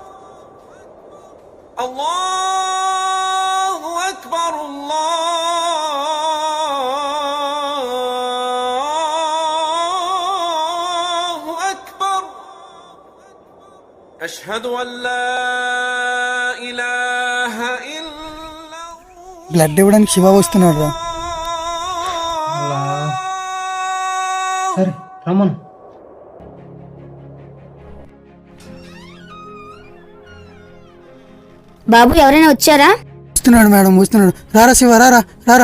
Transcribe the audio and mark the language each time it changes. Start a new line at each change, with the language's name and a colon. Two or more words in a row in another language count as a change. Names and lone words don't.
Arabic: الله أكبر الله أكبر أشهد أن لا إله إلا الله.
Telugu: బ్లడ్ ఇవ్వడానికి శివ వస్తున్నాడు రా. సరే రమ్మను. బాబు ఎవరైనా వచ్చారా? వస్తున్నాడు మేడం, వస్తున్నాడు. రారా శివ, రారా రారా.